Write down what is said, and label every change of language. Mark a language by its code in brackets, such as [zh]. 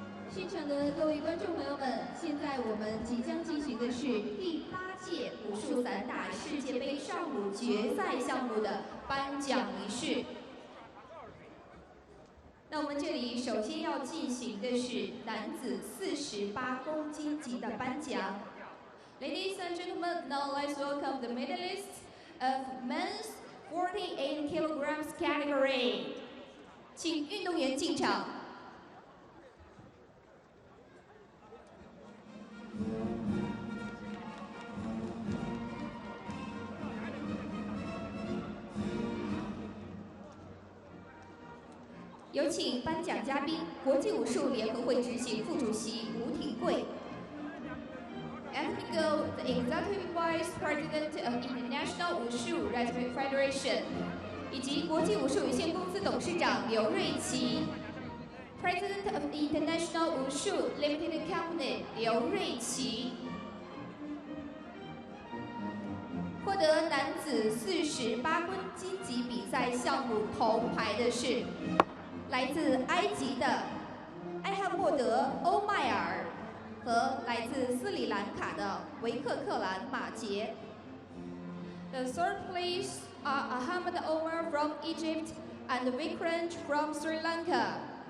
[zh] 现场的各位观众朋友们，现在我们即将进行的是第8届武术散打世界杯上午决赛项目的颁奖仪式。那我们这里首先要进行的是男子48公斤级的颁奖。 [en] Ladies and gentlemen, now let's welcome the medalists of men's 48 kilograms category. [zh] 请运动员进场。有请颁奖嘉宾，国际武术联合会执行副主席吴廷贵。 [en] Ethnic Go, the Executive Vice President of International Wushu Federation, [zh] 以及国际武术有限公司董事长刘瑞琦 [en] ，President of International Wushu Limited Company 刘瑞琦。 [zh] 获得男子48公斤级比赛项目铜牌的是来自埃及的艾汉默德·欧迈尔。和来自斯里兰卡的维克克兰马杰。 [en] The third place are Ahmed Omar from Egypt and Vikrant from Sri Lanka.